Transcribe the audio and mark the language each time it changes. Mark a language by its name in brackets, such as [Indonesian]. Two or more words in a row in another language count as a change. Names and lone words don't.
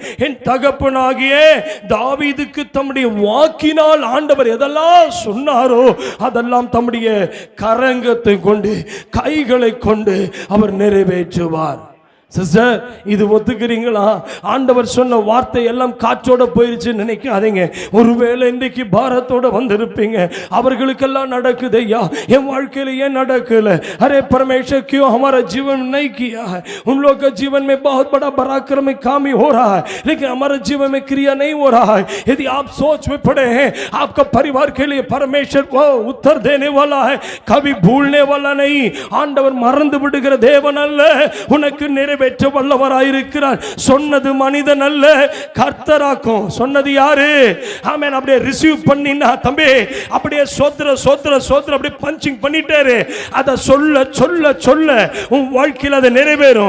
[Tamil] என் தகப்பனாகிய தாவீதுக்கு தம்முடைய வாக்கினால் ஆண்டவர் எதெல்லாம் சொன்னாரோ அதெல்லாம் தம்முடைய கரங்கத்தை கொண்டு, கைகளை கொண்டு அவர் நிறைவேற்றுவார்। சிஸ்டர், இது ஒத்துக்கிறீங்களா? ஆண்டவர் சொன்ன வார்த்தை எல்லாம் காற்றோட போயிருச்சு நினைக்காதீங்க। ஒருவேளை இன்றைக்கு பாரத்தோட வந்திருப்பீங்க, அவர்களுக்கெல்லாம் நடக்குது ஐயா, என் வாழ்க்கையில ஏன் நடக்கல? [Hindi] अरे परमेश्वर क्यों हमारा जीवन नहीं किया है? उन लोग का जीवन में बहुत बड़ा पराक्रम कामी हो रहा है, लेकिन हमारे जीवन में क्रिया नहीं हो रहा है। यदि आप सोच में पड़े हैं, आपका परिवार के लिए परमेश्वर वो उत्तर देने वाला है, कभी भूलने वाला नहीं। [Tamil] ஆண்டவர் மறந்து விடுகிற தேவன் அல்ல, உனக்கு நிறைவேற்ற வல்லவராயிருக்கிறார்। சொன்னது மனிதன் அல்ல, கர்த்தராக்கும்। சொன்னது யாரு? ஆமென்। அப்படியே ரிசீவ் பண்ணினா தம்பி, அப்படியே சோத்ர சோத்ர சோத்ர அப்படியே பஞ்சிங் பண்ணிட்டாரு। அத சொல்ல சொல்ல சொல்ல உன் வாழ்க்கையில் அது நிறைவேறும்।